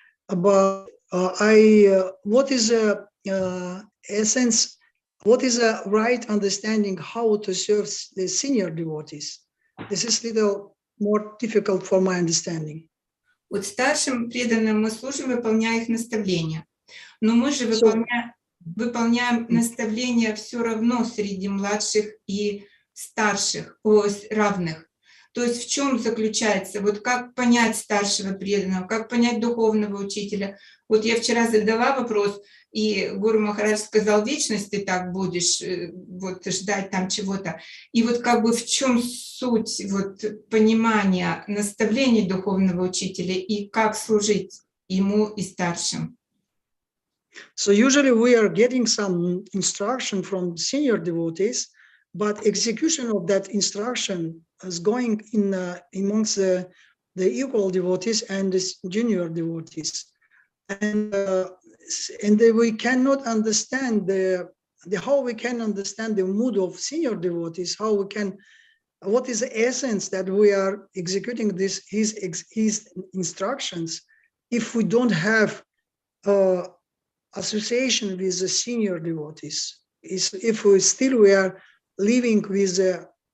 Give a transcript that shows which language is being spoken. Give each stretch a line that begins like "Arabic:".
English: But what is the essence? What is a right understanding how to serve the senior devotees? This is a little more difficult for my understanding.
Russian: Вот старшим преданным мы служим, выполняя их наставления. Но мы же выполняем наставления все равно среди младших и старших, равных. То есть в чем заключается, вот как понять старшего преданного, как понять духовного учителя? Вот я вчера задала вопрос, и Гуру Махарадж сказал, вечность ты так будешь вот ждать там чего-то. И вот как бы в чем суть вот понимания наставлений духовного учителя и как служить ему и старшим?
English: So usually we are getting some instruction from senior devotees, but execution of that instruction is going in amongst the equal devotees and the junior devotees. And we cannot understand how we can understand the mood of senior devotees, what is the essence that we are executing his instructions if we don't have association with the senior devotees. If we are living with the